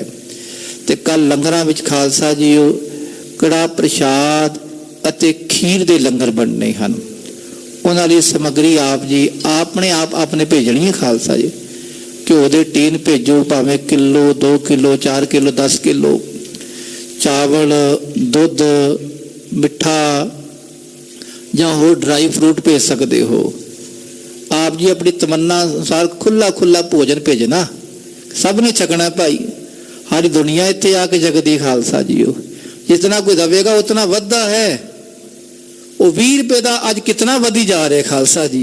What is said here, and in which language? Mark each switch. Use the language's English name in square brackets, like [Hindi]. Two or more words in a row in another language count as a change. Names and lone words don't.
[Punjabi] ਤੇ ਕੱਲ ਲੰਗਰਾਂ ਵਿਚ ਖ਼ਾਲਸਾ ਜੀਓ ਕੜਾਹ ਪ੍ਰਸ਼ਾਦ ਅਤੇ ਖੀਰ ਦੇ ਲੰਗਰ ਬਣਨੇ ਹੈਂ। ਉਨ੍ਹਾਂ ਦੀ ਸਮੱਗਰੀ ਆਪ ਜੀ ਅਪਨੇ ਆਪ ਆਪਨੇ ਭੇਜਨੀ ਹੈ ਖ਼ਾਲਸਾ ਜੀ। ਘਿਓ ਦੇ ਟੀਨ ਭੇਜੋ, ਭਾਵੇਂ ਕਿਲੋ 2 ਕਿਲੋ 4 ਕਿਲੋ 10 ਕਿਲੋ ਚਾਵਲ ਦੁੱਧ ਮਿੱਠਾ ਜਾਂ ਹੋਰ [English] dry fruit [Punjabi] ਭੇਜ ਸਕਤੇ ਹੋ। ਆਪ ਜੀ ਅਪਨੀ ਤਮੰਨਾ ਅਨੁਸਾਰ ਖੁੱਲ੍ਹਾ ਖੁੱਲ੍ਹਾ ਭੋਜਨ ਭੇਜਨਾ, ਸਬ ਨੇ ਛਕਨਾ ਭਾਈ। ਸਾਰੀ ਦੁਨੀਆ ਇੱਥੇ ਆਕੇ ਜਗਦੀ ਖ਼ਾਲਸਾ ਜੀ। ਜਿਤਨਾ ਕੋਈ ਦੇਵੇਗਾ ਉਤਨਾ ਵਧਦਾ ਹੈ। ਵੋ 20 ਰੁਪਏ ਕਾ ਅੱਜ ਕਿਤਨਾ ਵਧੀ ਜਾ ਰਹਾ ਹੈ ਖ਼ਾਲਸਾ ਜੀ।